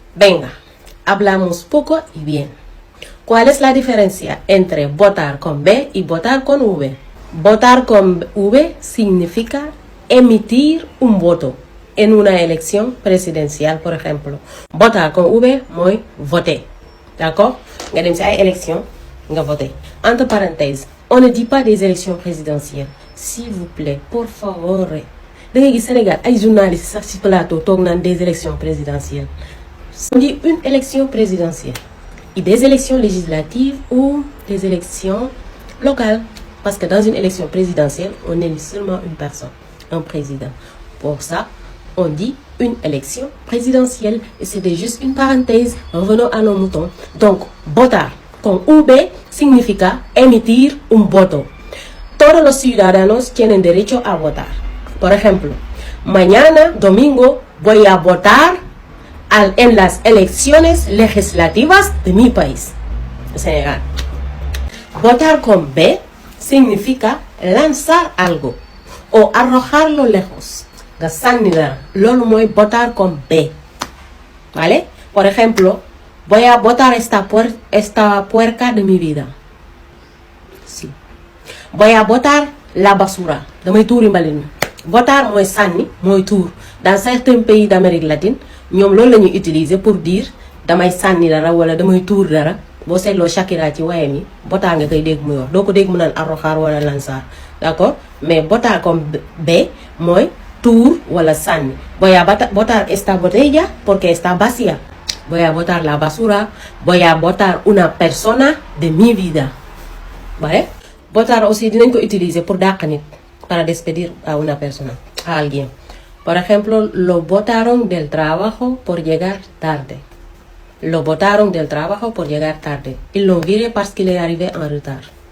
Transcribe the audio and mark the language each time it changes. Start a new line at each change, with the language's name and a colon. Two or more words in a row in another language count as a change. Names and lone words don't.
Spanish: Venga, hablamos poco y bien. ¿Cuál es la diferencia entre votar con B y votar con V? Votar con V significa emitir un voto en una elección presidencial, por ejemplo. Votar con V,
Wolof: mooy voter. D'accord? Nga dem ci ay élection, nga voter.
French: Entre parenthèses, on ne dit pas des élections présidentielles. S'il vous plaît,
Spanish: por favor.
Wolof: Da ngay gis Sénégal ay journalistes sax ci plateau toog naan
French: des élections présidentielles. On dit une élection présidentielle. Et des élections législatives ou des élections locales. Parce que dans une élection présidentielle, on élit seulement une personne, un président. Pour ça, on dit une élection présidentielle. Et c'était juste une parenthèse. Revenons à nos moutons. Donc,
Spanish: votar con V significa emitir un voto. Todos los ciudadanos tienen derecho a votar. Por ejemplo, mañana, domingo, voy a votar en las elecciones legislativas de mi país, Senegal. Votar con B significa lanzar algo o arrojarlo lejos.
Wolof: Nga sànni dara, loolu mooy
Spanish: votar con B.
Wolof: ¿Vale?
Spanish: Por ejemplo, voy a botar esta puerca de mi vida. Sí. Voy a botar la basura.
Wolof: Damay tuuri mbalit mi. Votar mooy sànni, mooy tuur.
French: Dans certains pays d'Amérique latine,
Wolof: ñoom loolu la ñuy
French: utiliser pour dire
Wolof: damay sànni dara wala damay tuur dara. Boo seetloo Shakira ci wayam yi botaar nga koy dégg muy wax doo ko dégg mu naan arrojar wala lanzar, d'accord? Mais botar comme B mooy tuur wala sànni.
Spanish: Voy a botar esta botella porque está vacía. Voy a botar la basura. Voy a botar una persona de mi vida.
Wolof: ¿Vale? Botar aussi dinañ ko
French: utiliser pour
Wolof: dàq nit,
Spanish: para despedir a una persona, a alguien. Por ejemplo, lo botaron del trabajo por llegar tarde. Lo botaron del trabajo por llegar tarde.
French: Ils l'ont viré parce qu'il est arrivé en retard.